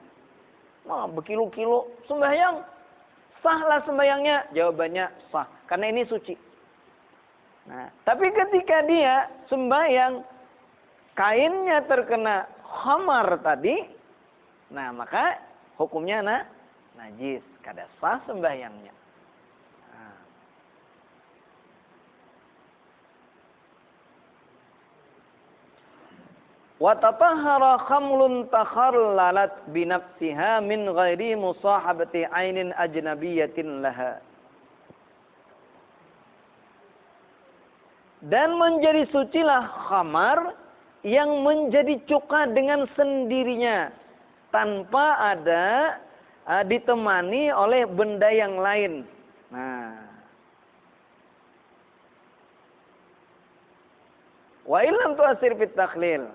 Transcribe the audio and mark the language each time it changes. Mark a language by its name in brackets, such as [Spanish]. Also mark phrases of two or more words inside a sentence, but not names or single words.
[Indonesian] Wah, berkilo-kilo sembahyang. Sahlah sembahyangnya? Jawabannya sah, karena ini suci. Nah, tapi ketika dia sembahyang kainnya terkena khamar tadi, nah maka hukumnya najis, [Banjar] kada sah sembahyangnya. [Arabic] Nah. وتطهر خمر تخللت بنفسها من غير مصاحبة عين أجنبية لها. [Indonesian] Dan menjadi sucilah khamar yang menjadi cuka dengan sendirinya, tanpa ada ditemani oleh benda yang lain. [Arabic] Nah, وإلا لم تؤثر في التخليل.